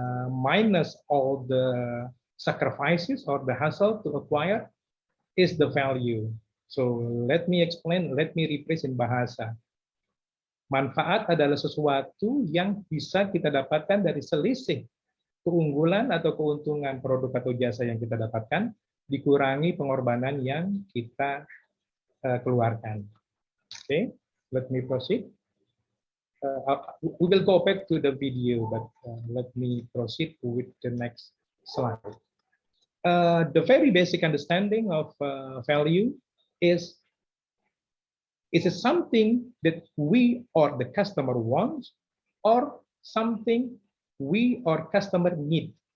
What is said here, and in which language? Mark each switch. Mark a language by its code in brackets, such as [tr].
[en] minus all the sacrifices or the hassle to acquire is the value. So let me explain, let me rephrase in bahasa. [id] Manfaat adalah sesuatu yang bisa kita dapatkan dari selisih keunggulan atau keuntungan produk atau jasa yang kita dapatkan, dikurangi pengorbanan yang kita keluarkan. [en] Okay, let me proceed. We will go back to the video, but let me proceed with the next slide. The very basic understanding of value is it something that we or the customer wants or something we or customer need.